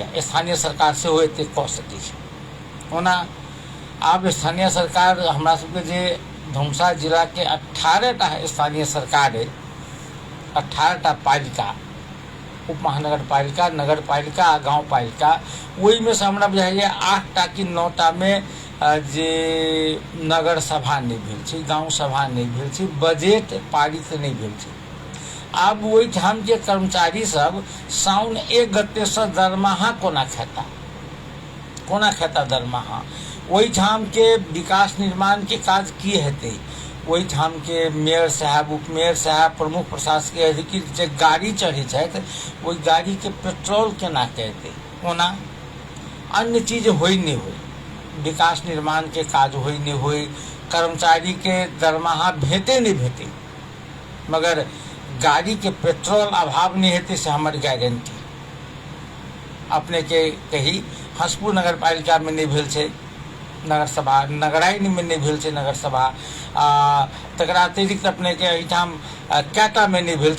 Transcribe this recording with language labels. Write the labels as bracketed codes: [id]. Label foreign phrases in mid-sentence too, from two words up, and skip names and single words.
[mai] स्थानीय सरकार सेहो एते कऽ सकै छै। ओना आब स्थानीय सरकार हमरा सबके जे धनुषा जिला के 18टा स्थानीय सरकार है, 18टा पालिका, उप महानगर पालिका, नगर पालिका आ गाँव पालिका, ओहि में से हमरा बुझाइया 8टा कि 9टा में जे नगर सभा नहीं भेल छै, गाँव सभा नहीं भेल छै, बजट पारित नहीं भेल छै। आब ओहिठाम के कर्मचारी सब साउन 1 गते से दरमाहा कोना खेता दरमाहा? ओहिठाम के विकास निर्माण के काज की हेतै? ओहिठाम के मेयर साहब, उप मेयर साहब, प्रमुख प्रशासकीय अधिकारी जे गाड़ी चढ़ै छथि, ओहि गाड़ी के पेट्रोल केना के एतै? ओना अन्य चीज होई नहीं होई, विकास निर्माण के काज होई नहीं होई, कर्मचारी के दरमाहा भेटे नहीं भेटे, मगर गाड़ी के पेट्रोल अभाव नहीं हेतु से हमारी गारंटी अपने के कही हंसपुर नगर पालिका में नहीं भेल छै नगर सभा, नगरायन में नहीं भेल छै नगर सभा, तकरा अतिरिक्त अपने के एहिठाम कैटा में नहीं भेल छै।